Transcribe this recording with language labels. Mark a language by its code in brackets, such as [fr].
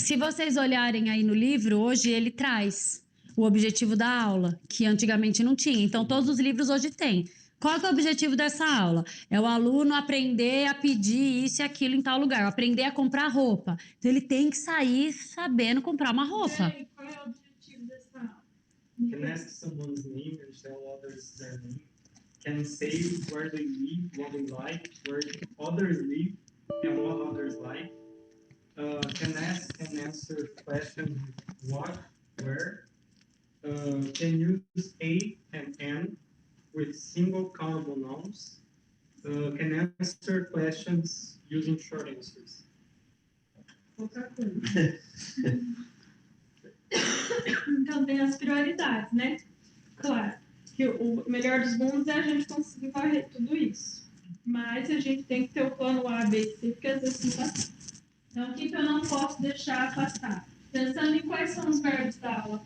[pt] Se vocês olharem aí no livro, hoje ele traz o objetivo da aula, que antigamente não tinha. Então, todos os livros hoje têm. Qual que é o objetivo dessa aula? É o aluno aprender a pedir isso e aquilo em tal lugar, aprender a comprar roupa. Então, ele tem que sair sabendo comprar uma roupa. E aí, qual é o objetivo dessa aula? [en] Can ask someone's name and tell others their name. Can say where they live, what they like, where others live, and what others like. Can ask and answer questions with what, where. Can use a and an with single countable nouns. Can answer questions using short answers. [pt] Pouca coisa. Então, tem as prioridades, né? Claro, que o melhor dos mundos é a gente conseguir varrer tudo isso. Mas a gente tem que ter o plano A, B e C, porque às vezes não passa. Então, o que eu não posso deixar passar? Pensando em quais são os verbos da aula.